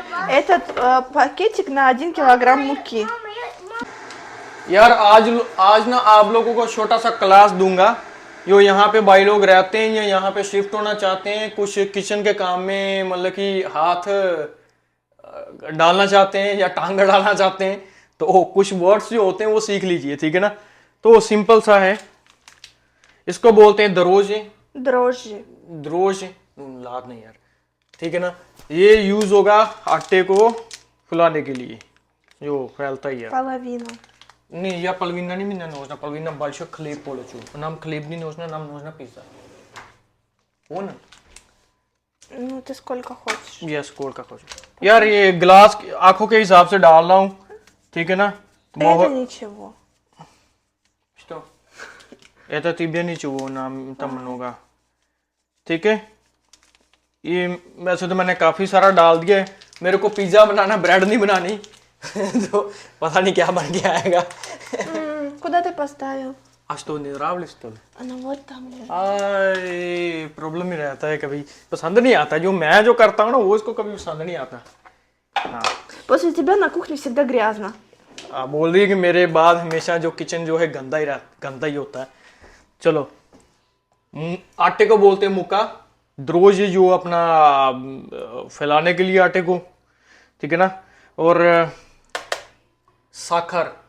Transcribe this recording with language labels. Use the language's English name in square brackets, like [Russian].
[Russian] Этот пакетик на 1 килограмм муки. [Hindi] यार आज ना आप लोगों को छोटा सा क्लास दूंगा। जो यहाँ पे भाई लोग रहते हैं या यहाँ पे शिफ्ट होना चाहते हैं, कुछ किचन के काम में मतलब कि हाथ डालना चाहते हैं या टांग डालना चाहते हैं, तो कुछ वर्ड्स जो होते हैं वो सीख लीजिए, ठीक है ना। तो सिंपल सा है, इसको बोलते हैं दरोजे। [Russian] Дрожжи. [Hindi] दरोज लाद नहीं यार, ठीक है ना। ये यूज होगा आटे को फुलाने के लिए, जो फैलता ही है। [Russian] Половину. Не, я половина не меня нужна, половина большой хлеб получу. Нам хлеб не нужно, нам нужна пицца. Понял? Ну, ты сколько хочешь? Я сколько хочу. [Hindi] यार ये ग्लास आंखों के हिसाब से डाल रहा हूँ, ठीक है ना। [Russian] Это ничего. Что? Это тебе ничего, нам там много. [Hindi] ठीक है। ये वैसे तो मैंने काफी सारा डाल दिया है। मेरे को पिज्जा बनाना, ब्रेड नहीं बनानी। तो पता नहीं क्या बन के आएगा। [Russian] Куда ты поставил? А что, не нравилось что ли? Она вот там лежит. [Hindi] प्रॉब्लम ही रहता है, कभी पसंद नहीं आता। जो मैं जो करता हूँ ना, वो इसको कभी पसंद नहीं आता। हाँ, [Russian] После тебя на कухне всегда गрязно. [Hindi] आप बोल रही है कि मेरे बाद हमेशा जो किचन जो है गंदा ही होता है। चलो, आटे को बोलते हैं मुक्का। द्रोज जो अपना फैलाने के लिए आटे को, ठीक है ना। और साखर,